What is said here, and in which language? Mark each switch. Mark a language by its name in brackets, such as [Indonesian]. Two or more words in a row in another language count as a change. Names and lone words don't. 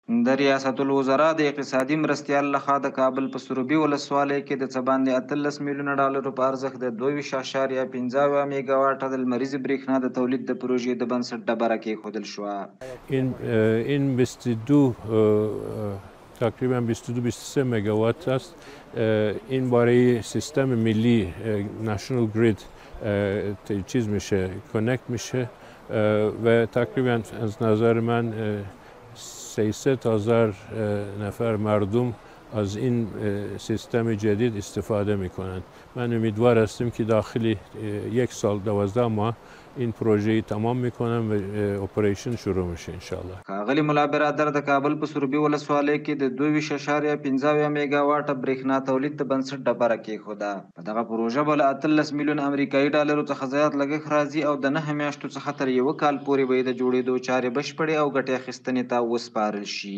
[Pashto] د ریاست الوزرا د اقتصادي مرستیال لخوا د کابل په سروبي ولسوالۍ کې د څه باندې 18 میلیونه ډالرو په ارزښت د 2.15 میګاواټه د لمریزې برېښنا د تولید د پروژې د بنسټ ډبره کېښودل شوه. [Persian] این 22 تقریبا 22-23 مگاوات است. این برای سیستم ملی [English] national grid [Persian] چیز میشه، کانکت میشه و تقریبا از نظر من 300,000 نفر مردم از این سیستم جدید استفاده میکنند. من امیدوار هستم که داخل 1 سال 12 ماه این پروژه تمام میکنم و اپریشن شروع میشه انشاءالله. [Pashto] ښاغلي ملا برادر د کابل په سروبي ولسوالۍ کې د 2.15 میګاواټه برېښنا تولید د بنسټ ډبره کېښوده. په دغه پروژه به له 18 میلیون امریکایي ډالرو څخه زیات لګښت راځي او د 9 میاشتو څخه تر 1 کال پورې به د جوړېدو چارې بشپړې او ګټې اخیستنې ته وسپارل شي.